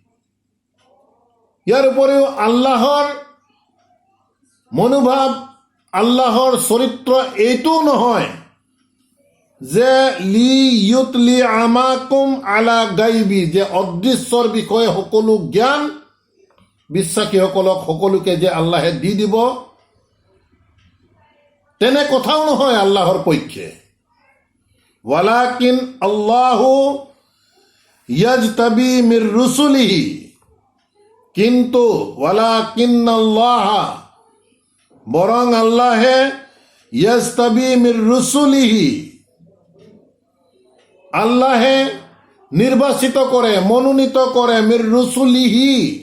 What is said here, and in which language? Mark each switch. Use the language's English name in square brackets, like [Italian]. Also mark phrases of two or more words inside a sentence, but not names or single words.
[Assamese] ইয়াৰ উপৰিও আল্লাহৰ মনোভাৱ, আল্লাহৰ চৰিত্ৰ এইটো নহয় যে [Arabic] ليطلعكم على الغيب, [Assamese] যে অদৃশ্যৰ বিষয়ে সকলো জ্ঞান বিশ্বাসীসকলক সকলোকে যে আল্লাহে দি দিব, তেনে কথাও নহয় আল্লাহৰ পক্ষে। [Arabic] ولكن الله يجتبي من رسله, কিন্তু ولكن الله, [Assamese] বরং আল্লাহে [Arabic] يجتبي من رسله, [Assamese] আল্লাহে নিৰ্বাচিত কৰে, মনোনীত কৰে, [Arabic] من رسله,